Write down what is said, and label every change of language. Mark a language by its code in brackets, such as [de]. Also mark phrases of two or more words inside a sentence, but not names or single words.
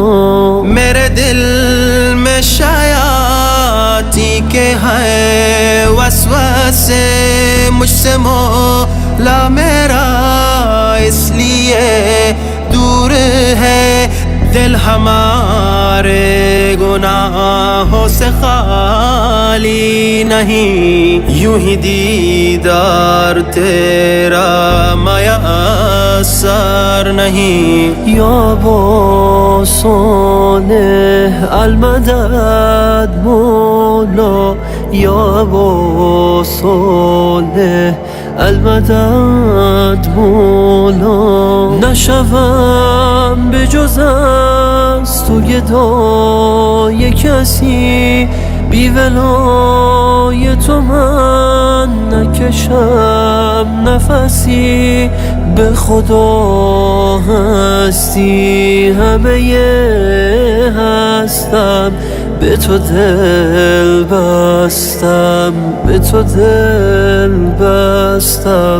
[ur] میرے دل میں شیاطیں کے ہیں وسوسے مجھ سے مولا میرا اس لیے دور ہے دل ہمارے گناہوں سے خالی نہیں یوں ہی دیدار تیرا میسر نہیں [ar] یا با صالح المدد مولا یا با صالح المدد مولا [fa] نشوم به جز از تو گدای کسی بی ولای تو من نکشم نفسی به خدا هستی همه هستم به تو دل بستم به تو دل بستم